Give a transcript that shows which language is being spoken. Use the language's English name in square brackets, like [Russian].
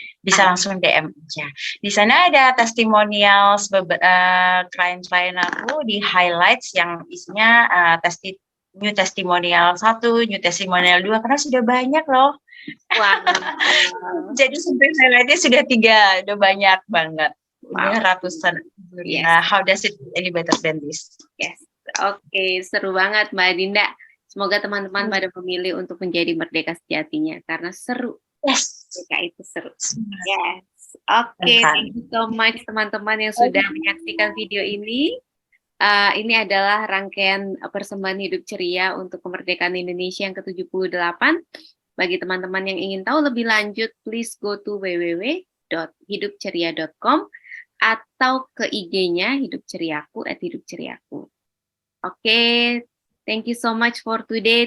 [Indonesian] Bisa langsung DM aja. Di sana ada testimonials klien-klien aku di highlights yang isinya new testimonial 1, new testimonial 2 karena sudah banyak loh. Wow. Jadi sampai highlightnya sudah 3, udah banyak banget. Udah ratusan. [English] Yes. How does it any better than this? [Indonesian] Yes. Oke, seru banget Mbak Dinda. Semoga teman-teman pada memilih untuk menjadi merdeka sejatinya karena seru. [English] Yes. [Indonesian] Merdeka itu seru. Yes. Oke, [English] thank you so much [Indonesian] teman-teman yang sudah menyaksikan video ini. Ini adalah rangkaian persembahan hidup ceria untuk kemerdekaan Indonesia yang ke-78. Bagi teman-teman yang ingin tahu lebih lanjut, [English] please go to [Indonesian] www.hidupceria.com atau ke IG-nya Hidup Ceriaku @hidupceriaku. [English] Oke, thank you so much for today.